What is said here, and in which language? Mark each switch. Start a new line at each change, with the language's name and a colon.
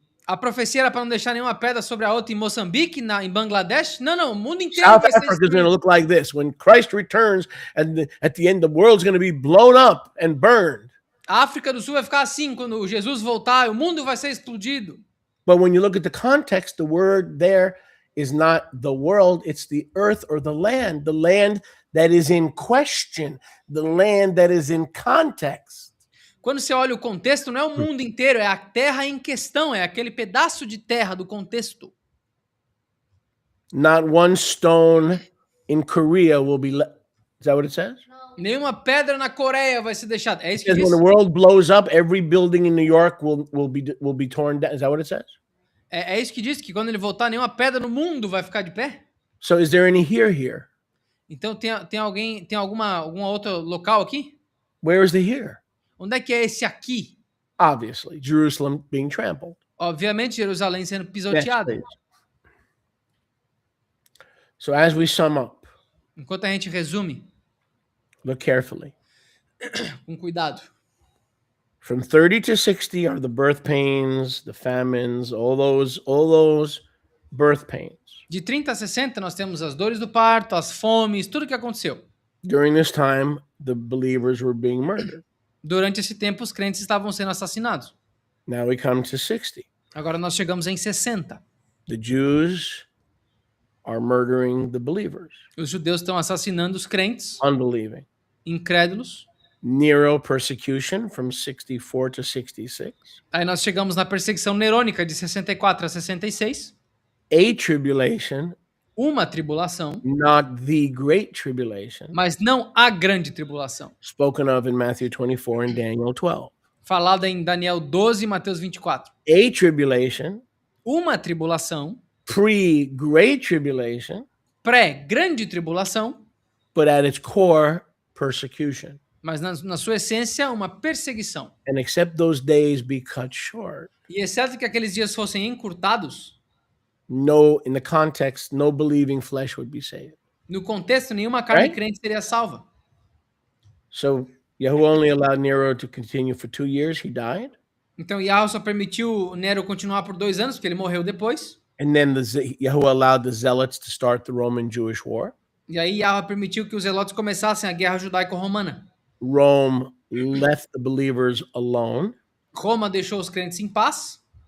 Portuguese: A profecia era para não deixar nenhuma pedra sobre a outra em Moçambique, em Bangladesh? Não, o mundo inteiro
English: South Africa is going to look like this. When Christ returns, and at the end, the world's going to be blown up and burned.
Portuguese: A África do Sul vai ficar assim quando Jesus voltar, o mundo vai ser explodido.
English: But when you look at the context, the word there is not the world, it's the earth or the land that is in question, the land that is in context.
Portuguese: Quando você olha o contexto, não é o mundo inteiro, é a terra em questão, é aquele pedaço de terra do contexto.
English: Not one stone in Korea will be left. Is that what it says?
Portuguese: Nenhuma pedra na Coreia vai ser deixada. É isso que diz.
English: When the world blows up, every building in New York will be torn down. Is that what it says?
Portuguese: É isso que diz, que quando ele voltar, nenhuma pedra no mundo vai ficar de pé.
English: So is there any here?
Portuguese: Então tem algum outro local aqui?
English: Where is the here?
Portuguese: Onde é que é esse aqui?
English: obviously, Jerusalem being trampled.
Portuguese: Obviamente, Jerusalém sendo
English: Next,
Portuguese: pisoteada.
English: please. So as we sum up,
Portuguese: Enquanto a gente resume,
English: look carefully.
Portuguese: com cuidado.
English: From 30 to 60 are the birth pains, the famines, all those birth pains.
Portuguese: De 30 a 60, nós temos as dores do parto, as fomes, tudo que aconteceu.
English: During this time, the believers were being murdered.
Portuguese: Durante esse tempo, os crentes estavam sendo assassinados.
English: Now we come to 60.
Portuguese: Agora nós chegamos em 60.
English: The Jews are murdering the believers,
Portuguese: Os judeus estão assassinando os crentes,
English: unbelieving.
Portuguese: incrédulos.
English: Nero persecution from 64 to 66.
Portuguese: Aí nós chegamos na perseguição nerônica de 64 a 66.
English: A tribulation,
Portuguese: Uma tribulação,
English: not the great tribulation,
Portuguese: mas não a grande tribulação.
English: spoken of in Matthew 24 and Daniel 12.
Portuguese: Falada em Daniel 12 e Mateus 24.
English: A tribulation,
Portuguese: Uma tribulação,
English: pre-great tribulation,
Portuguese: pré-grande tribulação,
English: but at its core, persecution.
Portuguese: mas na sua essência, uma perseguição.
English: And except those days be cut short,
Portuguese: E exceto que aqueles dias fossem encurtados,
English: in the context, no believing flesh would be saved.
Portuguese: no contexto, nenhuma carne
English: Right?
Portuguese: crente seria salva.
English: So Yahuwah only allowed Nero to continue for 2 years. He died.
Portuguese: Então Yahweh só permitiu Nero continuar por 2 anos, porque ele morreu depois.
English: And then Yahuwah allowed the zealots to start the Roman-Jewish war.
Portuguese: E aí Yahweh permitiu que os zelotes começassem a guerra judaico-romana.
English: Rome left the believers alone.
Portuguese: Roma deixou os crentes em paz.